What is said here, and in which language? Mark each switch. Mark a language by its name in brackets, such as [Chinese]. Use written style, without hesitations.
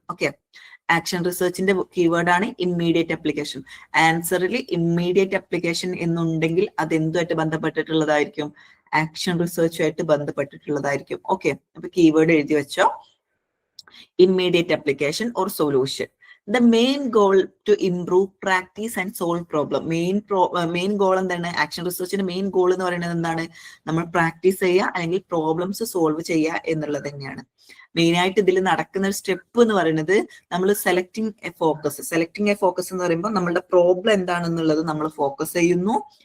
[Malayalam] Okay, action റിസർച്ചിന്റെ keyword ആണ് immediate application. ആൻസറിൽ immediate application എന്നുണ്ടെങ്കിൽ അത് എന്തുമായിട്ട് ബന്ധപ്പെട്ടിട്ടുള്ളതായിരിക്കും? ആക്ഷൻ റിസർച്ചുമായിട്ട് ബന്ധപ്പെട്ടിട്ടുള്ളതായിരിക്കും. ഓക്കെ, അപ്പൊ കീവേഡ് എഴുതി വെച്ചോ, [English] immediate application or solution. The main goal to improve practice and solve problem. [Malayalam] Main goal എന്താണ്? Action റിസർച്ചിന്റെ main goal എന്ന് പറയുന്നത് എന്താണ്? നമ്മൾ പ്രാക്ടീസ് ചെയ്യുക അല്ലെങ്കിൽ പ്രോബ്ലംസ് സോൾവ് ചെയ്യുക എന്നുള്ളത് തന്നെയാണ്. മെയിൻ ആയിട്ട് ഇതിൽ നടക്കുന്ന ഒരു സ്റ്റെപ്പ് എന്ന് പറയുന്നത് നമ്മൾ സെലക്ടിങ് എ ഫോക്കസ് എന്ന് പറയുമ്പോൾ നമ്മളുടെ പ്രോബ്ലം എന്താണെന്നുള്ളത് നമ്മൾ ഫോക്കസ് ചെയ്യുന്നു.